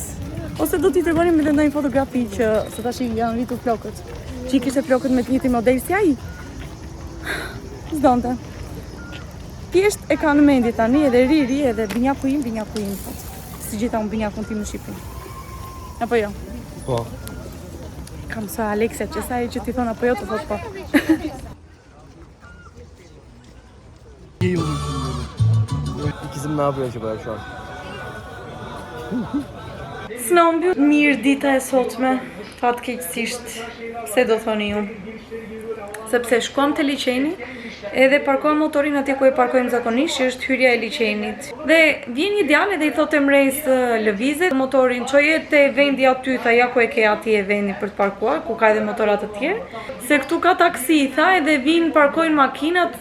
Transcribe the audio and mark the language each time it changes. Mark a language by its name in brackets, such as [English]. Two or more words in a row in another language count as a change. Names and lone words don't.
[Albanian] Ose do t'i tregonim me të ndonjë fotografi që së tash i janë rritur flokët, që i kishte flokët me të njëjtin model si ai. S'donte. Thjesht e ka në mendje tani edhe ri edhe binjaku im thot. Si gjeta unë binjakun tim në Shqipëri. Apo jo? Po. Kam sa Aleksia që sa e që ti thon apo jo të thot po. [Turkish] İkizim ne yapıyor acaba şu an? [Albanian] S'nombi mirë dita e sotme, fatkeqësisht, pse do thoni ju? Sepse shkuam te liçeni, edhe parkojmë motorin atje ku e parkojmë zakonisht, që është hyrja e liçenit. Dhe vjen një djalë dhe i thotë Emrejs lëvizet motorin, çoje te vendi aty, tha ja ku e ke atje vendi për të parkuar, ku ka edhe motorat të tjerë, se këtu ka taksi, tha, edhe vinë parkojnë makinat.